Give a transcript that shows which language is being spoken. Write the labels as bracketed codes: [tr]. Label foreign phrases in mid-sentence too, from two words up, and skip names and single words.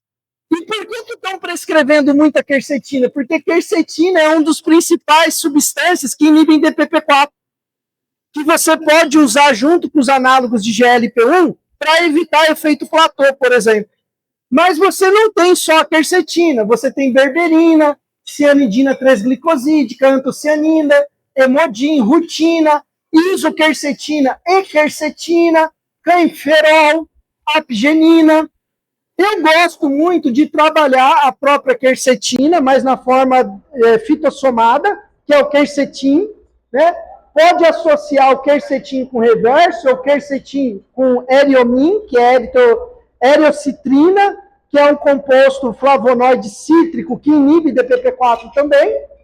[pt] E por que estão prescrevendo muita quercetina? Porque quercetina é um dos principais substâncias que inibem DPP-4. Que você pode usar junto com os análogos de GLP-1 para evitar efeito platô, por exemplo. Mas você não tem só a quercetina, você tem berberina, cianidina 3-glicosídica, antocianina, hemodin, rutina, isoquercetina e quercetina, canferol, apgenina. Eu gosto muito de trabalhar a própria quercetina, mas na forma fitossomada, que é o quercetin, né? Pode associar o quercetin com reverso, ou quercetin com eriomin, que é eriocitrina, que é um composto flavonoide cítrico que inibe DPP-4 também.